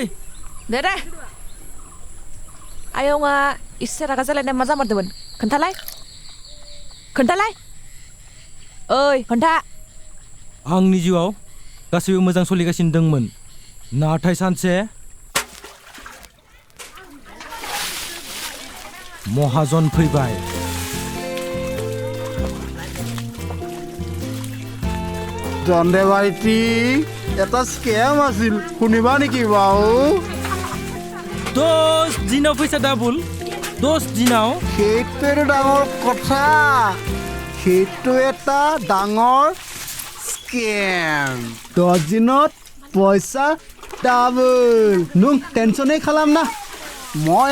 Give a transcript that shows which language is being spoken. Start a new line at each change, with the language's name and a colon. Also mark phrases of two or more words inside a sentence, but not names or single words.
Bodo: दे आयंआ इसे रागा जालायनाय मा जामारदोंमोन खोन्थालाय ओइ खोन्था आंनि जिउआव गासैबो मोजां सोलिगासिनो दंमोन नाथाय सानसे महाजन फैबाय
Assamese: দণ্ডে ভাইটি এটা স্কেম আছিল শুনিবা নেকি বাও 10 দিনৰ পইচা ডাবল 10 দিনাও সেইটো ডাঙৰ কথা সেইটো এটা ডাঙৰ স্কেম 10 দিনত পইচা ডাবল
Bodo: नों टेनसनै खालाम
Assamese: না মই